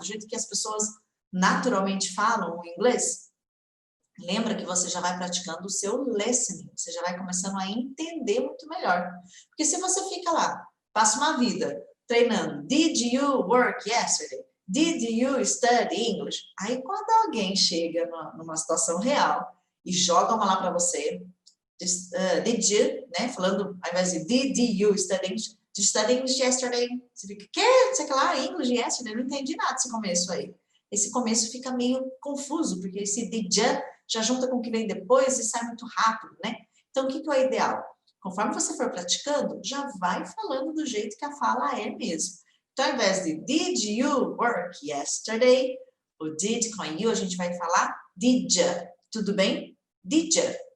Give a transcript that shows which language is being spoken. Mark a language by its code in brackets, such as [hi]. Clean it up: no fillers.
[pt] Do jeito que as pessoas naturalmente falam o inglês, lembra que você já vai praticando o seu listening, você já vai começando a entender muito melhor. Porque se você fica lá, passa uma vida treinando, [en] did you work yesterday? Did you study English? [pt] Aí quando alguém chega numa situação real e joga uma lá para você, [en] did you, [pt] né? Falando, ao invés de [en] did you study English, did you study English yesterday? [pt] Você fica, que? Sei lá, [en] English yesterday? [pt] Não entendi nada desse começo aí. Esse começo fica meio confuso, porque esse did já junta com o que vem depois e sai muito rápido, né? Então, o que é o ideal? Conforme você for praticando, já vai falando do jeito que a fala é mesmo. Então, ao invés de [en] did you work yesterday, [pt] o did com you, a gente vai falar [en] did you. [pt] Tudo bem? [en] Did you.